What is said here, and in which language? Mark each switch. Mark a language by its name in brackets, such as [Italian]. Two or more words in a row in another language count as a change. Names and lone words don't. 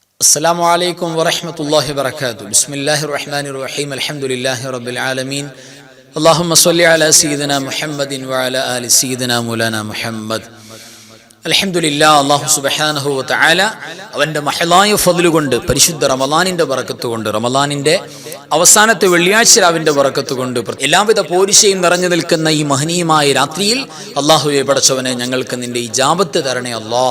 [Arabic] السلام عليكم ورحمة الله وبركاته. بسم الله الرحمن الرحيم. الحمد لله رب العالمين. اللهم صل على سيدنا محمد وعلى آل سيدنا مولانا محمد. [Malayalam] അൽഹംദുലില്ലാഹ്. അല്ലാഹു [Arabic] سبحانه وتعالى [Malayalam] അവന്റെ മഹലായ ഫദ്ല് കൊണ്ട്, പരിശുദ്ധ റമളാനിന്റെ ബറക്കത്ത് കൊണ്ട്, റമളാനിന്റെ അവസാനത്തെ വെള്ളിയാഴ്ച രാവിന്റെ ബറക്കത്ത് കൊണ്ട്, എല്ലാവിധ പോരിശയും നിറഞ്ഞു നിൽക്കുന്ന ഈ മഹനീയമായ രാത്രിയിൽ അല്ലാഹുവേ പടച്ചവനെ, ഞങ്ങൾക്ക് നിന്റെ ഇജാബത്ത് തരണേ അല്ലാഹ്.